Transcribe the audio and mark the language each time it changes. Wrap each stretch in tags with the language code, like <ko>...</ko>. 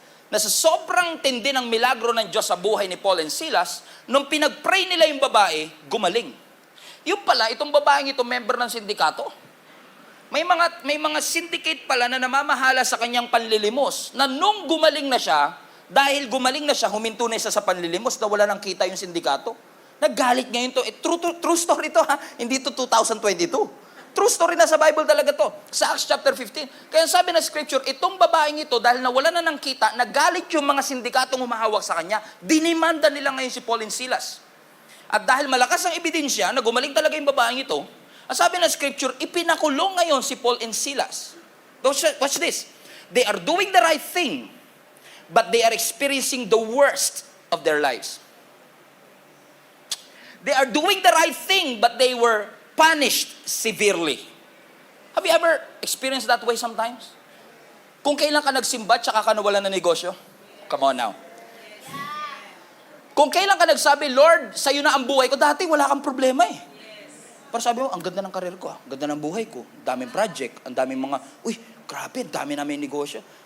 <tl>Na sa sobrang tindi ng milagro ng Diyos sa buhay ni Paul and Silas, nung pinag-pray nila yung babae, gumaling. Yung pala, itong babaeng ito, member ng sindikato. May mga syndicate pala na namamahala sa kanyang panlilimos, na nung gumaling na siya, dahil gumaling na siya, huminto na siya sa panlilimos, na wala nang kita yung sindikato. Naggalit ngayon to.</tl> <en>True story</en> <tl>to ha, hindi to 2022.</tl> <en>True story</en> <tl>na sa Bible talaga to. Sa Acts chapter 15. Kaya sabi na scripture, itong babaeng ito, dahil nawala na ng kita, nagalit yung mga sindikatong humahawak sa kanya, dinimanda nila ngayon si Paul and Silas. At dahil malakas ang ebidensya na gumaling talaga yung babaeng ito, ang sabi na scripture, ipinakulong ngayon si Paul and Silas.</tl> <en>Watch this. They are doing the right thing, but they are experiencing the worst of their lives. They are doing the right thing, but they were punished severely. Have you ever experienced that way sometimes?</en> <tl>Kung kailan ka nagsimba, tsaka ka nawalan ng negosyo?</tl> <en>Come on now.</en> <tl>Kung kailan ka nagsabi, Lord, sa'yo na ang buhay ko, dati wala kang problema eh. Pero sabi mo, ang ganda ng karir ko, ang ganda ng buhay ko, daming project, ang daming mga, uy, grabe, dami namin negosyo.</tl>